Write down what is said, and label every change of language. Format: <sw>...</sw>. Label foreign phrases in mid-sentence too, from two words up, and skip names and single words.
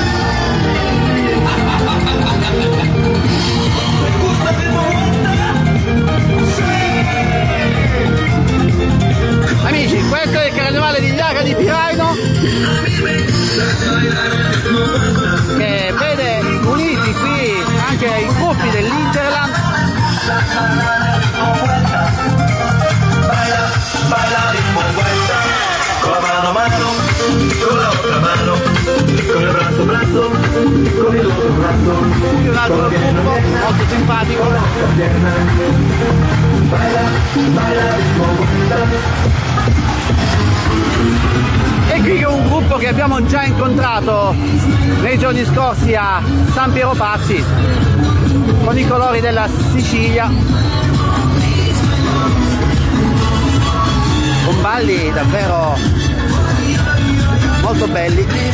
<it>Amici, questo è il carnevale di Aga di Piraino, che vede uniti qui anche i gruppi dell'Interland.</it> <es>Baila ritmo vuelta, con la mano, con la otra mano, con el brazo, con el otro brazo.</es> <it>Qui un altro gruppo molto simpatico.</it> <es>Baila ritmo vuelta.</es> <it>E qui è un gruppo che abbiamo già incontrato nei giorni scorsi a San Piero Pazzi, con i colori della Sicilia, con balli davvero molto belli.</it>